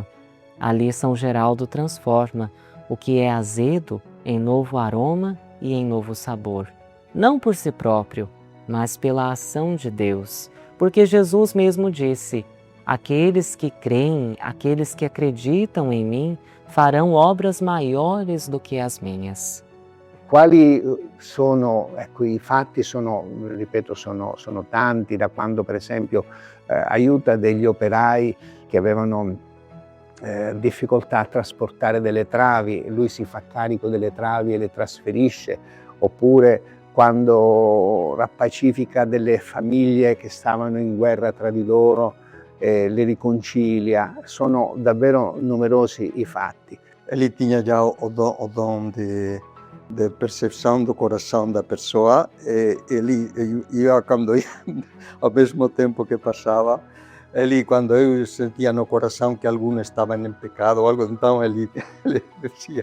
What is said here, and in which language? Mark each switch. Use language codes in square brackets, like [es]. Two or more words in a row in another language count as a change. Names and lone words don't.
[pt] Ali São Geraldo transforma o que é azedo em novo aroma e em novo sabor. Não por si próprio, mas pela ação de Deus. Porque Jesus mesmo disse: aqueles que creem, aqueles que acreditam em mim, farão obras maiores do que as minhas. [it] Quali sono, ecco, i fatti sono, ripeto, sono tanti, da quando per esempio aiuta degli operai che avevano difficoltà a trasportare delle travi, lui si fa carico delle travi e le trasferisce, oppure quando rappacifica delle famiglie che stavano in guerra tra di loro, le riconcilia. Sono davvero numerosi i fatti. [pt] Ele tinha já o dom de percepção do coração da pessoa, e ele ia, quando ia, ao mesmo tempo que passava, ele, quando eu sentia no coração que algum estava em pecado ou algo, então ele dizia.